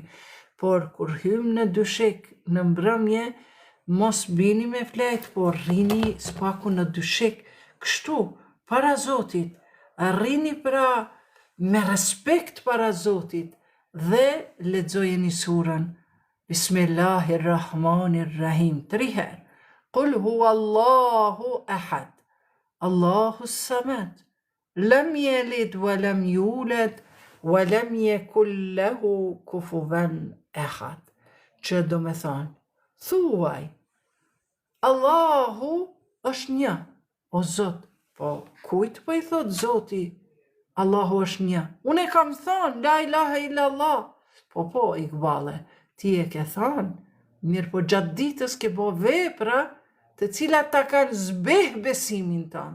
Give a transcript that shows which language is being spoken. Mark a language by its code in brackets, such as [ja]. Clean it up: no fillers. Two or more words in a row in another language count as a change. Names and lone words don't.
[sq] Por kur hym në dyshek në mbrëmje, mos bini me flet, por rrini spaku në dyshek, kështu, para Zotit, rrini pra me respekt para Zotit dhe lexojeni surën Bismillahirrahmanirrahim 3 herë. [ar] قل هو الله أحد الله الصمد لم يلد ولم يولد ولم يكن له كفوا أحد. [sq] Që do me thonë, thuaj, Allahu është një, o Zot, po kujt po i thot Zoti, Allahu është një. Unë e kam thonë, [ar] لا إله إلا الله, [sq] po, Iqbale, ti e ke thonë, mirë po gjatë ditës ke bo vepra të cilat ta kanë zbeh besimin tanë.